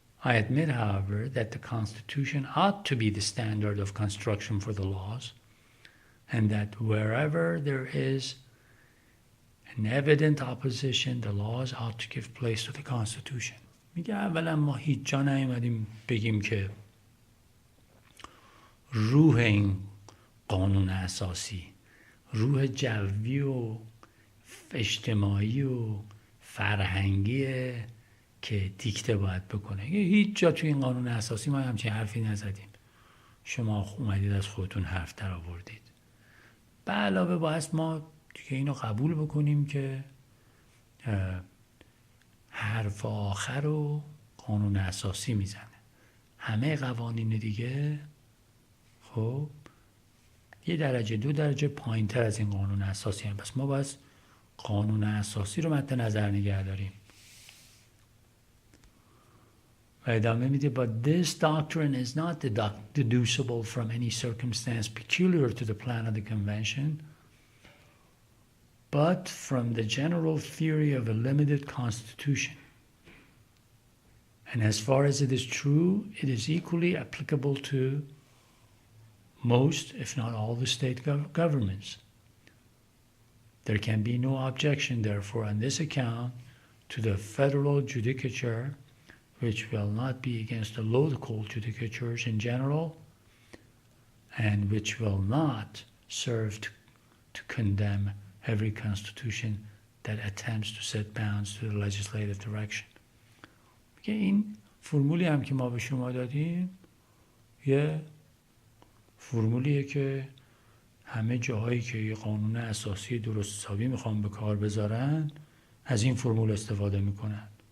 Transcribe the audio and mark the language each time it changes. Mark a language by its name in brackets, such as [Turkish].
[English] I admit, however, that the Constitution ought to be the standard of construction for the laws, and that wherever there is an evident opposition, the laws ought to give place to the Constitution. [Persian] میگه اولا ما هیچ جا نیومدیم بگیم که روح این قانون اساسی، روح جوی و اجتماعی و فرهنگیه که دیکته باید بکنه. هیچ جا توی این قانون اساسی ما همچین حرفی نزدیم. شما اومدید از خودتون حرف در آوردید. به علاوه باید ما دیگه اینو قبول بکنیم که حرف آخر رو قانون اساسی میزنه. همه قوانین دیگه خب یه درجه 2 درجه پایین تر از این قانون اساسی هم. پس ما باید قانون اساسی رو مد نظر نگه داریم. و ادامه میده [English] but this doctrine is not deducible from any circumstance peculiar to the plan of the convention but from the general theory of a limited constitution. And as far as it is true, it is equally applicable to most, if not all, the state governments. There can be no objection, therefore, on this account, to the federal judicature, which will not be against the local judicatures in general, and which will not serve to condemn every constitution that attempts to set bounds to the legislative direction. [Persian] که این فرمولی هم که ما به شما دادیم یه فرمولیه که همه جاهایی که یه قانون اساسی درست حسابی میخوان به کار بذارن از این فرمول استفاده میکنن.